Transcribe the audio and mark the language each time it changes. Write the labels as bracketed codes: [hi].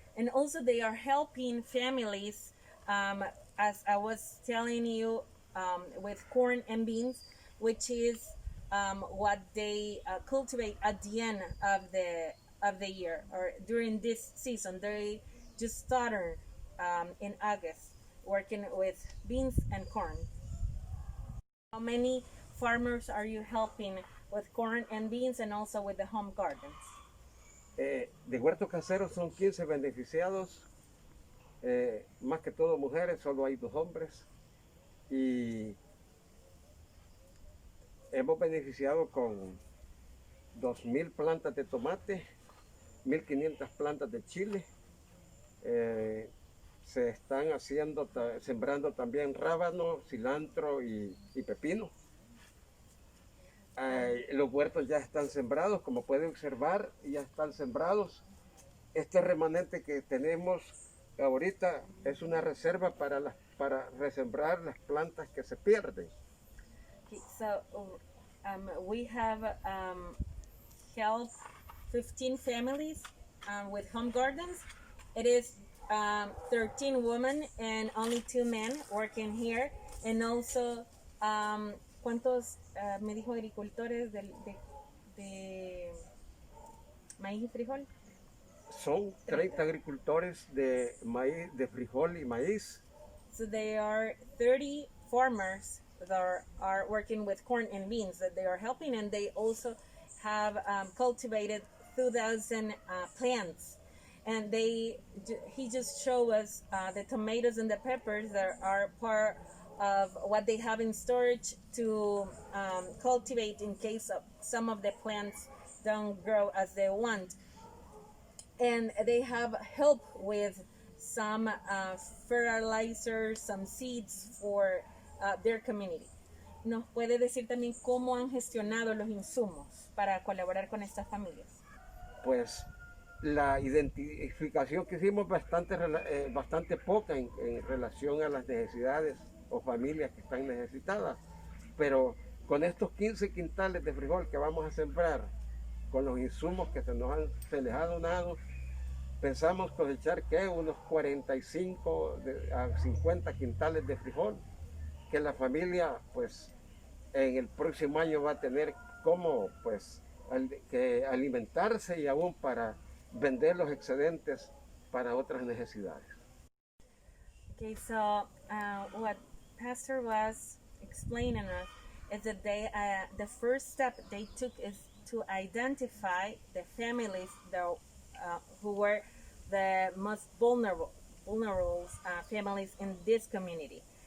[en] And also, they are helping families, as I was telling you, with corn and beans, which is what they cultivate at the end of the year or during this season. They just started in August working with beans and corn. How many farmers are you helping with corn and beans and also with the home gardens? [es] De huertos caseros son 15 beneficiados, más que todo mujeres, solo hay 2 hombres. Y hemos beneficiado con 2.000 plantas de tomate, 1.500 plantas de chile. Se están sembrando también rábano, cilantro y pepino. Los huertos ya están sembrados, como pueden observar, ya están sembrados. Este remanente que tenemos ahorita es una reserva para resembrar las plantas que se pierden. [en] So we have helped 15 families with home gardens. It is 13 women and only 2 men working here. And also, [es] ¿cuántos me dijo agricultores de maíz y frijol? Son 30 agricultores de maíz, de frijol y maíz. [en] So they are 30 farmers that are working with corn and beans that they are helping, and they also have cultivated 2,000 plants. And he just showed us the tomatoes and the peppers that are part of what they have in storage to cultivate in case of some of the plants don't grow as they want. And they have help with some fertilizers, some seeds for their community. [es] ¿Nos puede decir también cómo han gestionado los insumos para colaborar con estas familias? Pues la identificación que hicimos bastante poca en relación a las necesidades o familias que están necesitadas, pero con estos 15 quintales de frijol que vamos a sembrar, con los insumos que se les ha donado, pensamos cosechar unos 45 a 50 quintales de frijol, que la familia pues en el próximo año va a tener como pues que alimentarse y aún para vender los excedentes para otras necesidades. [en] Okay, so what Pastor was explaining us is that the first step they took is to identify the families that, who were the most vulnerable families in this community.